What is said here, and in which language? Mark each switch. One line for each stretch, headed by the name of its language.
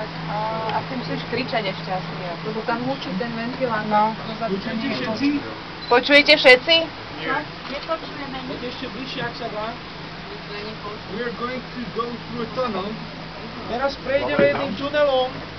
Slovak: A ty musíš kričať ešte asi, lebo tam húči ten ventilátor. No. Počujete všetci? Počujete všetci? Poďte ešte bližšie, ak sa dá.
English: We are going to go through a tunnel.
Slovak: Teraz prejdeme jedným tunelom.